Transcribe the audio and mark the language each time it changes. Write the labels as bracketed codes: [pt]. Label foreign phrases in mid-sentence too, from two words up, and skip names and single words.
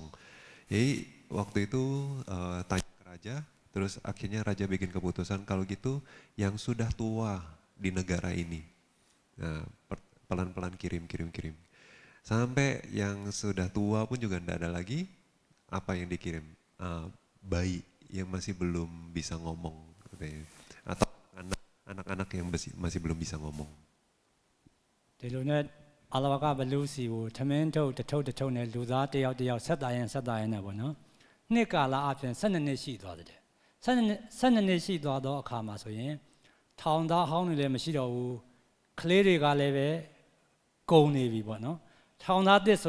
[id] Jadi waktu itu tanya ke raja, terus akhirnya raja bikin keputusan kalau gitu yang sudah tua di negara ini, nah, pelan-pelan kirim. Sampai yang sudah tua pun juga nggak ada lagi apa yang dikirim, bayi yang masih belum bisa ngomong, atau anak-anak yang masih belum bisa ngomong. [my] ဒီလိုနဲ့အလဝကဘလူးစီကိုထမင်းထုတ်တထုပ်နဲ့လူသားတယောက်ဆက်တာရင်နဲ့ပေါ့နော်နှစ်ကာလအပြင်12နှစ်ရှိသွားတယ်12နှစ် ရှိသွားတော့အခါမှာဆိုရင်ထောင်သားဟောင်းတွေလည်းမရှိတော့ဘူးကလေးတွေကလည်းပဲကုန်နေပြီပေါ့နော်ထောင်သားတစ်ဆို